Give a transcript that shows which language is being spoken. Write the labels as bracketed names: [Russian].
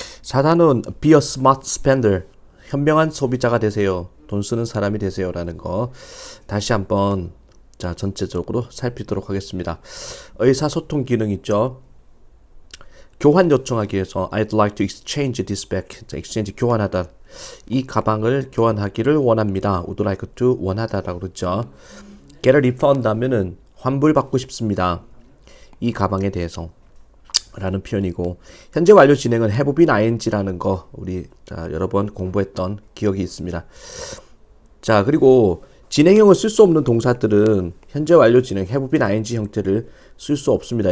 [Korean] 4단은 [English] be a smart spender. [Korean] 현명한 소비자가 되세요. 돈 쓰는 사람이 되세요. 라는 거. 다시 한번 자 전체적으로 살피도록 하겠습니다. 의사소통 기능 있죠. 교환 요청하기 위해서 [English] I'd like to exchange this bag. [Korean] 자, exchange 교환하다. 이 가방을 교환하기를 원합니다. [English] would like to [Korean] 원하다라고 그러죠. [English] get a refund [Korean] 하면은 환불받고 싶습니다. 이 가방에 대해서 라는 표현이고, 현재 완료 진행은 have been ing라는 거 우리 여러 번 공부했던 기억이 있습니다. 자, 그리고 진행형을 쓸 수 없는 동사들은 현재 완료 진행 have been ing 형태를 쓸 수 없습니다.